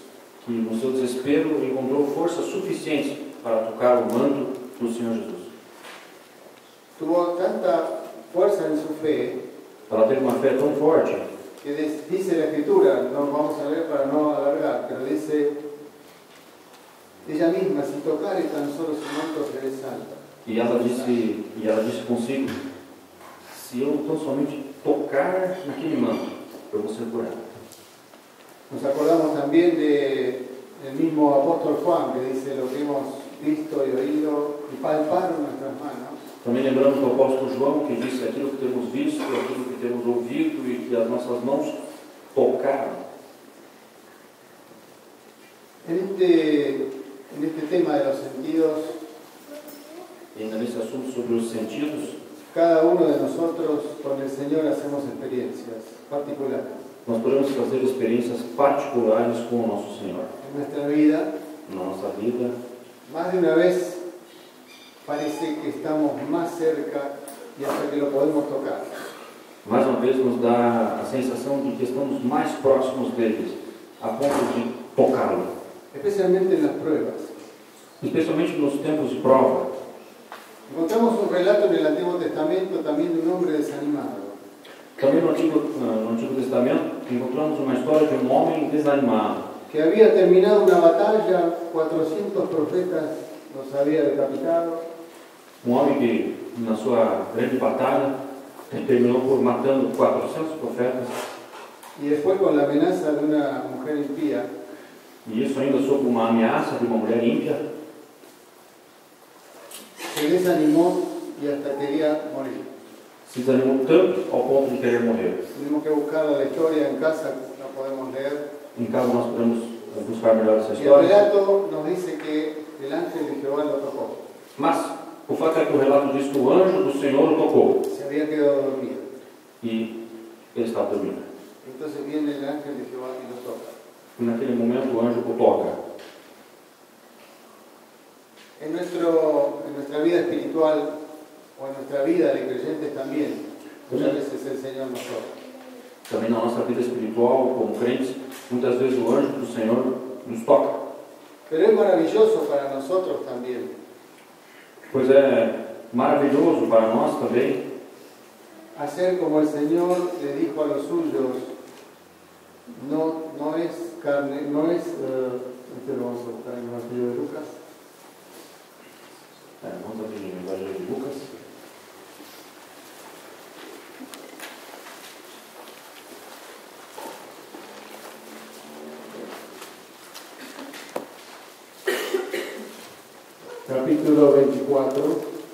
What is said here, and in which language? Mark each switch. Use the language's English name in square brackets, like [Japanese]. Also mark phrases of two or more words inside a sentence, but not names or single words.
[Portuguese] que, no seu desespero, encontrou força suficiente para tocar o manto do Senhor Jesus. [Spanish] Tuvo tanta fuerza en su fe [Portuguese] Ela teve uma fé tão forte [Spanish] que dice la Escritura, no vamos a leer para no alargar, pero dice ella misma, si tocare tan solo su manto seré salva. [Portuguese] e ela disse consigo: se eu tão somente tocar naquele manto, eu vou ser curado. [Spanish] Nos acordamos también del mismo apóstol Juan que dice lo que hemos visto y oído y palparon nuestras manos. [Portuguese] Também lembramos do apóstolo João, que disse: aquilo que temos visto, aquilo que temos ouvido e que as nossas mãos tocaram. [Spanish] En este tema de los sentidos, [Portuguese] E ainda nesse assunto sobre os sentidos, [Spanish] cada uno de nosotros con el Señor hacemos experiencias particulares. [Portuguese] nós podemos fazer experiências particulares com o nosso Senhor. [Spanish] En nuestra vida, [Portuguese] Na nossa vida, [Spanish] más de una vez parece que estamos más cerca y hasta que lo podemos tocar. [Portuguese] mais uma vez nos dá a sensação de que estamos mais próximos deles, a ponto de tocá-lo. [Spanish] Especialmente en las pruebas. [Portuguese] Especialmente nos tempos de prova. [Spanish] Encontramos un relato en el Antiguo Testamento también de un hombre desanimado. [Portuguese] Também no Antigo Testamento encontramos uma história de um homem desanimado, [Spanish] Que había terminado una batalla, 400 profetas los había decapitado, [Portuguese] um homem que, na sua grande batalha, terminou por matando 400 profetas, [Spanish] y después con la amenaza de una mujer impía, [Portuguese] e isso ainda sob uma ameaça de uma mulher ímpia, [Spanish] se desanimó y hasta quería morir. [Portuguese] se desanimou tanto ao ponto de querer morrer. [Spanish] Tenemos que buscar la historia en casa, la podemos leer. [Portuguese] Em casa nós podemos buscar melhor essa [Spanish] Y el [Portuguese] história, [Spanish] relato nos dice que el ángel de Jehová lo tocó. [Portuguese] mas o fato é que o relato diz que o anjo do Senhor o tocou, [Spanish] Se había quedado dormido. [Portuguese] e ele estava dormindo. [Spanish] Entonces viene el ángel de Jehová y lo toca. [Portuguese] E naquele momento o anjo o toca. [Spanish] En nuestra vida espiritual o en nuestra vida de creyentes también, muchas veces el Señor nos toca. [Portuguese] Também na nossa vida espiritual, como crentes, muitas vezes o anjo do Senhor nos toca. [Spanish] Pero es maravilloso para nosotros también [Portuguese] Pois é maravilhoso para nós também [Spanish] hacer como el Señor le dijo a los suyos, no es carne, no es, este lo vamos a buscar en el Evangelio de Lucas. [Portuguese] Vamos abrir o Evangelho de Lucas. Capítulo 24.